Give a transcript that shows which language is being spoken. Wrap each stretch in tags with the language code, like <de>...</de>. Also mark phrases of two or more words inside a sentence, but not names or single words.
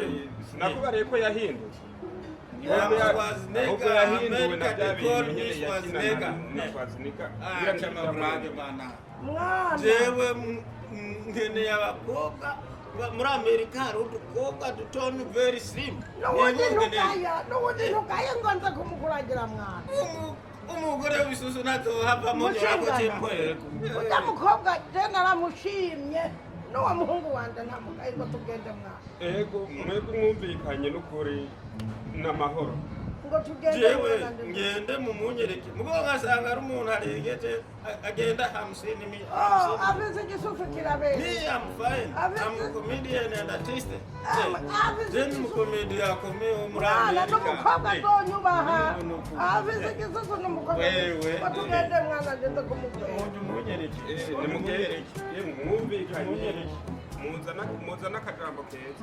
<rn>sinakubariye ko yahindutse ahubwo yahinduwe na bya bintu nyine yakina na Schwarzenegger mwana jewe nkeneye abakobwa muri Amerika hari udukobwa dutoni</rn> <en>very slim</en> <rn>n'ubundi ntugaya ngo nze kumukurangira mwana umugore w'ibisusu ntazohavamo ikibazo cy'imporeko ujya mukobwa je naramushimye n'uwo muhungu wanje ntamugaye ngo tugende mwana ego mwebwe mwumvikanye n'ukuri n'amahoro ngo tugende jewe ngende mumunyereke mugo ngasanga ari umuntu aregeje agenda 50 afise igisusu kirabera</rn> <en>me I'm fine I'm a comedian and artist then comedian</en> <rn>akomeye muri Amerika n'umukobwa azonyubaha afise igisusu n'umukobwa ngo tugende mwana ngende kumubwira munyereke mwumvikanye muzana akajambo keza</rn>